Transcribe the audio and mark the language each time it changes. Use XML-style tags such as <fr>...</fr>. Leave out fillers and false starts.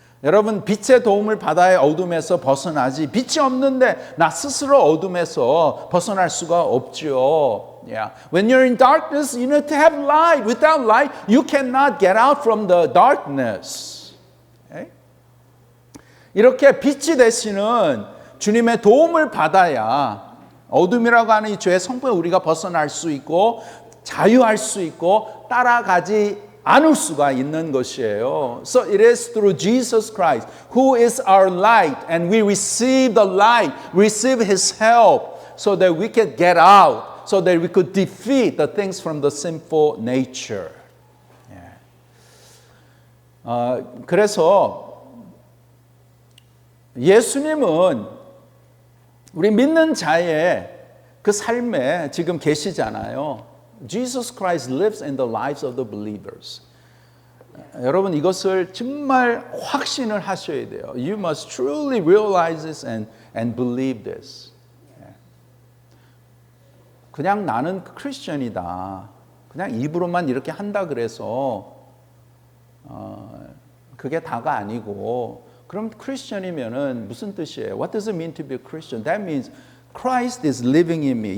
<ko>여러분, 빛의 도움을 받아야 어둠에서 벗어나지, 빛이 없는데 나 스스로 어둠에서 벗어날 수가 없죠.</ko> <en>Yeah. When you're in darkness, you need to have light. Without light, you cannot get out from the darkness. Okay?</en> <ko>이렇게 빛이 되시는 주님의 도움을 받아야 어둠이라고 하는 이 죄의 성품에 우리가 벗어날 수 있고 자유할 수 있고 따라가지 않을 수가 있는 것이에요.</ko> <en>So it is through Jesus Christ, who is our light, and we receive the light, receive His help, so that we can get out, so that we could defeat the things from the sinful nature.</en> <ko>그래서 예수님은 우리 믿는 자의 그 삶에 지금 계시잖아요.</ko> <en>Jesus Christ lives in the lives of the believers.</en> <ko>여러분, 이것을 정말 확신을 하셔야 돼요.</ko> <en>You must truly realize this and believe this.</en> <ko>그냥 나는 크리스천이다. 그냥 입으로만 이렇게 한다 그래서 그게 다가 아니고, 그럼 크리스천이면은 무슨 뜻이에요?</ko> <en>What does it mean to be a Christian? That means Christ is living in me.</en>